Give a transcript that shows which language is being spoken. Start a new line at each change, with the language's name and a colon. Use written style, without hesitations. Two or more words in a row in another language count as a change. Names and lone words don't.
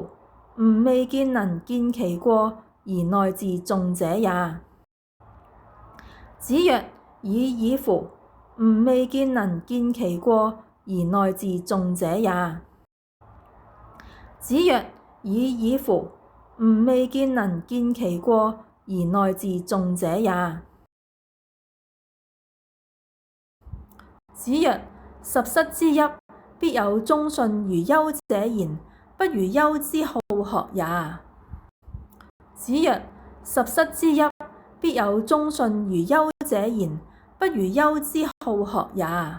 Literary Chinese: 吾未見能見其過而內自重者也。子曰：已矣乎！吾未見能見其過而內自重者也。子曰：已矣乎！吾未見能見其過而內自重者也。子曰：十室之邑，必有忠信如丘者焉，不如丘之好學也。子曰：十室之邑，必有忠信如丘者焉，不如丘之好學也。